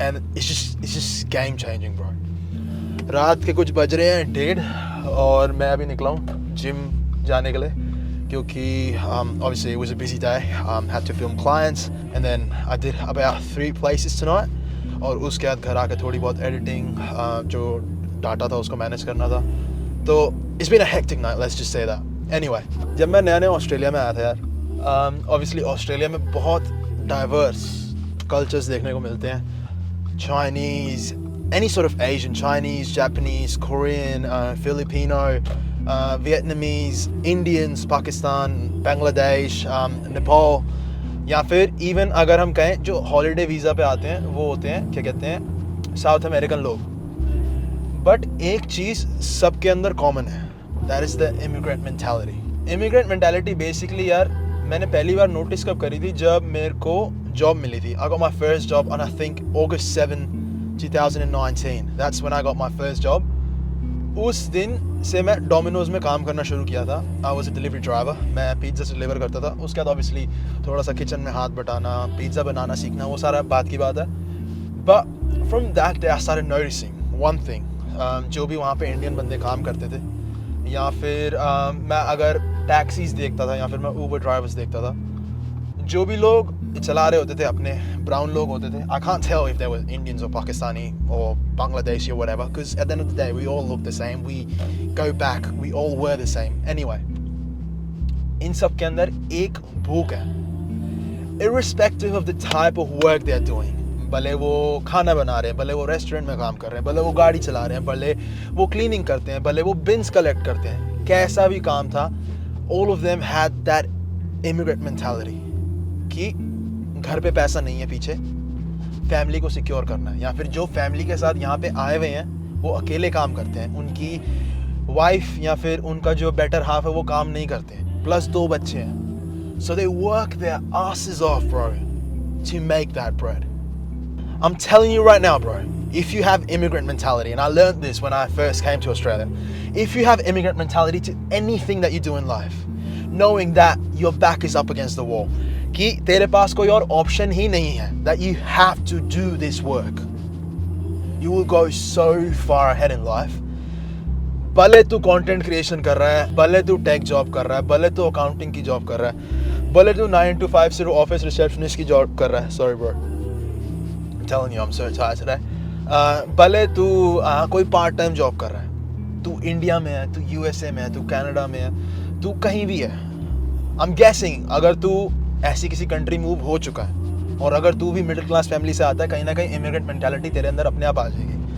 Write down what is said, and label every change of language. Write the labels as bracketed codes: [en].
[en] And it's just game changing bro. [hi] रात के कुछ बज रहे हैं 1:30 और मैं अभी निकला हूँ जिम जाने के लिए, क्योंकि [en] obviously it was a busy day, had to film clients and then I did about 3 places tonight, [hi] और उसके बाद घर आके थोड़ी बहुत एडिटिंग जो डाटा था उसको मैनेज करना था। [en] तो it's been a hectic night, let's just say that. [hi] Anyway, जब मैं नया ऑस्ट्रेलिया में आया था यार, obviously ऑस्ट्रेलिया में बहुत डाइवर्स कल्चर्स देखने को मिलते हैं। Chinese, [en] any sort of Asian, [hi] Chinese, Japanese, Korean, Filipino, Vietnamese, Indians, Pakistan, Bangladesh, Nepal, या फिर इवन अगर हम कहें जो हॉलीडे वीज़ा पे आते हैं वो होते हैं, क्या कहते हैं, साउथ अमेरिकन लोग। बट एक चीज़ सबके अंदर कॉमन है, [en] That is the immigrant mentality. [hi] Immigrant mentality basically यार मैंने पहली बार नोटिस कब करी थी, जब मेरे को जॉब मिली थी। [en] I got my first job on I think August 7, 2019. That's when I got my first job. [hi] उस दिन से मैं डोमिनोज़ में काम करना शुरू किया था। [en] I was a delivery driver. [hi] मैं पिज़्ज़ा डिलीवर करता था। उसके बाद ऑब्वियसली थोड़ा सा किचन में हाथ बटाना, पिज़्ज़ा बनाना सीखना, वो सारा बात की बात है। [en] But from that day I started noticing one thing. [hi] जो भी वहाँ पे इंडियन बंदे काम करते थे, या फिर मैं अगर टैक्सीज़ देखता था या फिर मैं ऊबर ड्राइवर्स देखता था, जो भी लोग चला रहे होते थे अपने ब्राउन लोग होते थे। [en] I can't tell if they were Indians or Pakistani or Bangladeshi or whatever, because at the end of the day we all look the same, we go back, we all were the same. Anyway, [hi] इन सब के अंदर एक भूख है, [en] irrespective of the type of work they are doing. [hi] भले वो खाना बना रहे हैं, भले वो रेस्टोरेंट में काम कर रहे हैं, भले वो गाड़ी चला रहे हैं, भले वो क्लीनिंग करते हैं, भले वो बिन्स कलेक्ट करते हैं, कैसा भी काम था, [en] all of them had that immigrant mentality [hi] कि घर पे पैसा नहीं है, पीछे फैमिली को सिक्योर करना है, या फिर जो फैमिली के साथ यहाँ पे आए हुए हैं वो अकेले काम करते हैं, उनकी वाइफ या फिर उनका जो बेटर हाफ है वो काम नहीं करते हैं, प्लस 2 बच्चे हैं। [en] So they work their asses off bro to make that bread. I'm telling you right now bro, if you have immigrant mentality, and I learned this when I first came to Australia, if you have immigrant mentality to anything that you do in life, knowing that your back is up against the wall, [hi] कि तेरे पास कोई और option ही नहीं है, [en] that you have to do this work, you will go so far ahead in life. [hi] भले तू content creation कर रहा है, भले तू टेक जॉब कर रहा है, भले तू अकाउंटिंग की जॉब कर रहा है, भले तू 9 to 5 सिर्फ ऑफिस रिसेप्शनिस्ट की जॉब कर रहा है, sorry bro, [en] I'm telling you I'm so tired today. [hi] भले तू कोई पार्ट टाइम जॉब कर रहा है, तू इंडिया में है, तू यूएसए में है, तू कनाडा में है, तू कहीं भी है, [en] I'm guessing [hi] अगर तू ऐसी किसी कंट्री मूव हो चुका है और अगर तू भी मिडिल क्लास फैमिली से आता है, कहीं ना कहीं इमिग्रेंट मेंटालिटी तेरे अंदर अपने आप आ जाएगी।